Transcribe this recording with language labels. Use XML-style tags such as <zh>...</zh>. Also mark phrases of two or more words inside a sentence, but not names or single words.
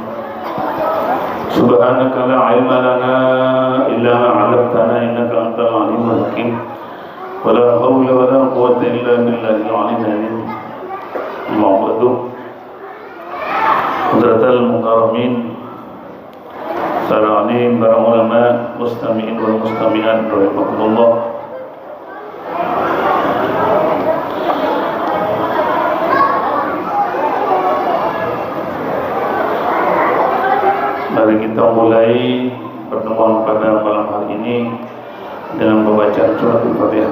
<ar>سبحانك لا علم لنا إلا ما علمتنا إنك أنت العليم الحكيم ولا حول ولا قوة إلا بالله العلي العظيم. أما بعد حضرات المكرمين</ar> <id>para alim, para ulama,</id> <ar>مستمعين والمستمعات رحمكم الله.</ar> <id>Mari kita mulai pertemuan pada malam hari ini dengan membacaan surat Al-Fatihah</id>